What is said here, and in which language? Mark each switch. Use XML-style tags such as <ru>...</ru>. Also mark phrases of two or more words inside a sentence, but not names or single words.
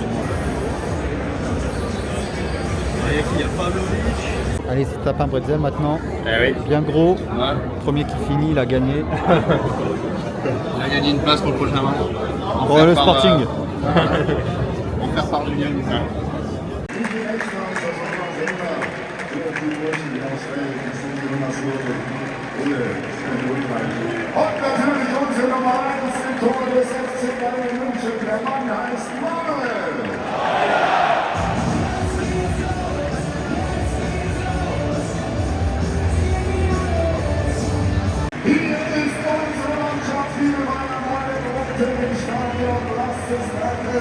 <fr>Il y a Pavlovic. Allez, c'est tape un bretzel maintenant. Eh oui. Bien gros. Ouais. Premier qui finit, il a gagné. Il a gagné une place pour le prochain match. Bon, le Sporting. Offert par Julien.</fr> <de>Und natürlich unsere Nummer 1 im Tor des FC Bayern München, der Mann heißt Manuel. Hier ist unsere Mannschaft, liebe Bayern, meine Gruppe im Stadion, lasst es merken.</de>